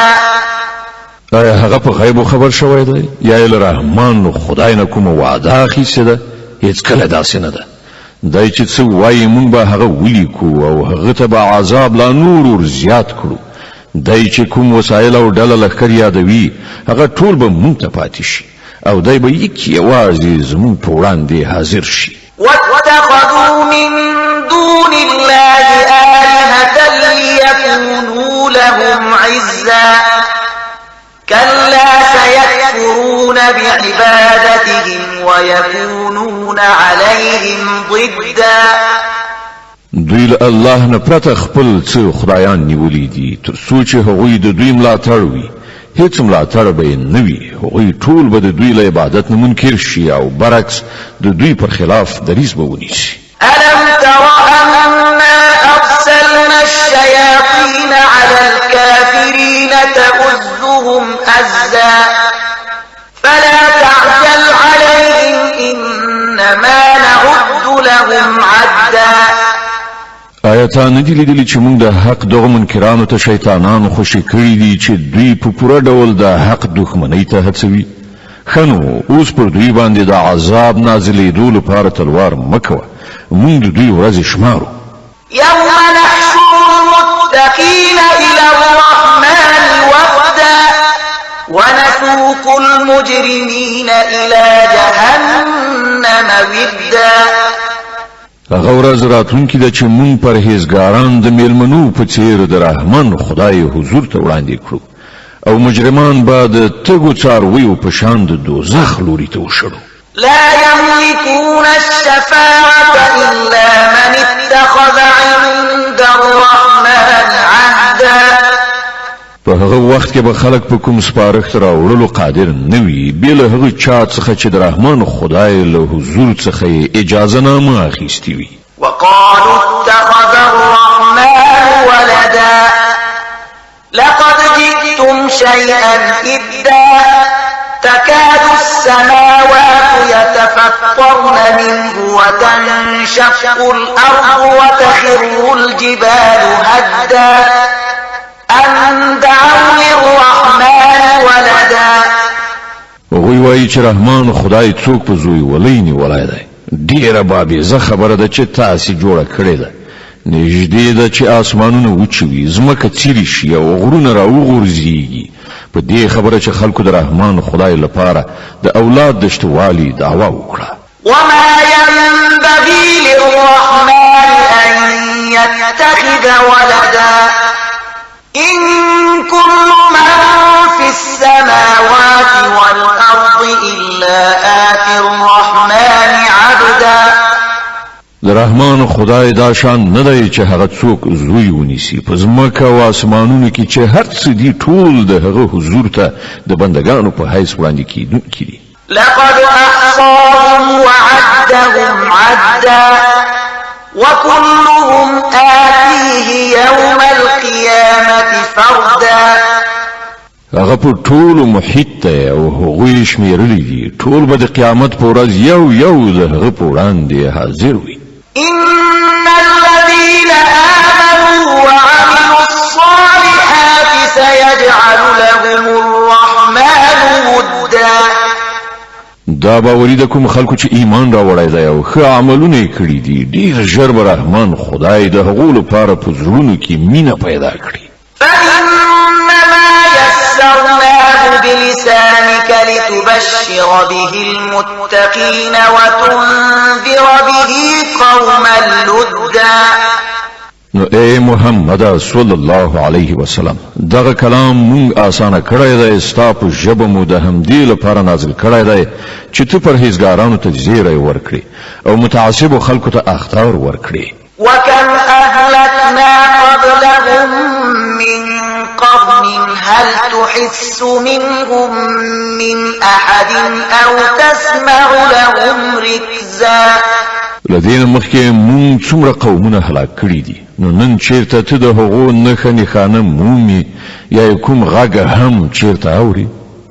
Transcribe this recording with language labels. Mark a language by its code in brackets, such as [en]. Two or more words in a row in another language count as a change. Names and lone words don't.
[ps] آیا هغه په غیب خبر شوی دی یا له رحمان خدای نه کوم وعده اخیسته ده هیڅ کله داسې نه ده دای چې څه وایي مونږ به هغه ولیکو او هغه ته به عذاب لا نور زیات کړو دای چې کوم وسایل او ډله لښکر یادوي هغه ټول به مونږ ته پاتې شي او دای به یک یوازې زمونږ په وړاندې حاضر شي [ar] واتخذوا من دون الله آلهة ليكونوا لهم عزا كلا سيكفرون بعبادتهم ويكونون عليهم ضدا [ps] دوی له الله نه پرته خپل څه خدایان نیولي دي تر څو چې هغوی د دوی ملاتړ وي هیڅ ملاتړ به یې نه وي هغوی ټول به د دوی له عبادت نه منکر شي او برعکس د دوی پر خلاف دریځ به ونیسي [ar] ألم تر أنا أرسلنا الشياطين على الكافرين تؤزهم أزا فلا تعجل عليهم إنما نعد لهم عدا [ps] آیا تا نه دي لیدلي چې موږ د حق دغه منکرانو ته شیطانانو خوشي کړي دي چې دوی په پوره ډول د حق دښمنۍ ته هڅوي ښه نو اوس پر دوی باندې د عذاب نازلېدو لپاره تلوار مه کوه موږ د دوی ورځې شمارو [ar] يوم نحشر المتقين إلى الرحمن وفدا ونسوق المجرمين إلى جهنم ودا [ps] هغه ورځ راتلونکې ده چې موږ پرهیزګاران د میلمنو په څیر د رحمان خدای حضور ته وړاندې کړو او مجرمان به د تګو څارویو په شان د دوزخ لوري ته وشړو [ar] لا يملكون الشفاعة إلا من اتخذ عند الرحمن عهدا [ps] په هغه وخت کې به خلک په کوم سپارښت راوړلو قادر نه وي بې له هغه چا څخه چې د رحمان خدای له حضور څخه یې اجازه نامه اخیستې وي [ar] وقالوا اتخذ الرحمن ولدا لقد جئتم شيئا إدا تكاد السماوات يتفطرن منه وتنشق الأرض وتخر الجبال هدا أن دعوا للرحمن ولدا [ps] هغوی وایي چې رحمان خدای څوک په زوی ولی نیولی دی ډیره بابیزه خبره ده چې تاسې جوړه کړې ده نږدې ده چې آسمانونه وچوي ځمکه څیرې شي او غرونه راوغورځېږي په دې خبره چې خلکو د رحمان خدای لپاره د اولاد د شتوالي دعوا وکړه [ar] وما ينبغي للرحمن أن يتخذ ولدا إن كل من في السماوات والأرض إلا آتي الرحمن عبدا [ps] د رحمان خدای دا شان نه دی چې هغه څوک زوی ونیسي په ځمکه او اسمانونو کې چې هر څه دي ټول د هغه حضور ته د بندګانو په حیث وړاندې کیدونکي دي [ar] لقد أحصاهم وعدهم عدا وكلهم آتيه يوم القيامة فردا [ps] هغه په ټولو محیط ته او هغوی شمیرلی دي ټول به د قیامت په ورځ یو یو د هغه په وړاندې حاضر وي [ar] إن الذين آمنوا وعملوا الصالحات سيجعل لهم الرحمن ودا [ps] دا باوري د کوم خلکو چې ایمان راوړی دی او ښه عملونه یې کړي دي ډېر ژر به رحمان خدای د هغو لپاره په زړونو کې مینه پیدا کړي [ar] فإنما يسرناه بلسانك لتبشر به المتقين وتنذر به قوما لدا [ps] نو اے محمد [ar] صلی الله علیه وسلم [ps] دغه کلام مونږ آسانه کړی دی ستا په ژبه مو د همدې لپاره نازل کړی دی چې ته پرهیزګارانو ته زیری ورکړي او متعصبو خلکو ته اخطار ورکړي [ar] وكم أهلكنا قبلهم من قرن هل تحس منهم من أحد أو تسمع لهم ركزا [ps] لدین مخکې مونږ څومره قومونه هلاک کړي دي نو نن چیرته ته د هغو نښه نښانه مومي یا کوم غږ هم چیرته اوري